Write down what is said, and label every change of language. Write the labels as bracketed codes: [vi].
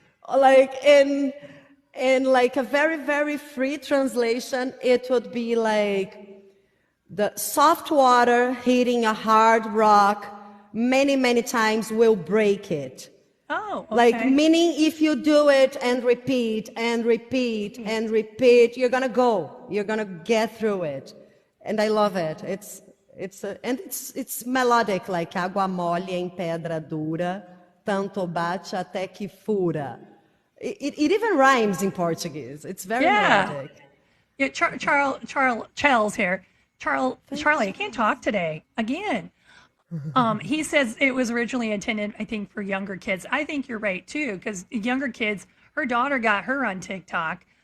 [en] Like in like a very, very free translation, it would be like the soft water hitting a hard rock many, many times will break it. Oh, okay. Like meaning if you do it and repeat and repeat and repeat, you're gonna get through it. And I love it. It's melodic, like [pt] água mole em pedra dura, tanto bate até que fura. [en] It even rhymes in Portuguese. It's very melodic. Yeah, Charles here. Charlie, I can't talk today again. He says it was originally intended, I think, for younger kids. I think you're right too, because younger kids, her daughter got her on TikTok.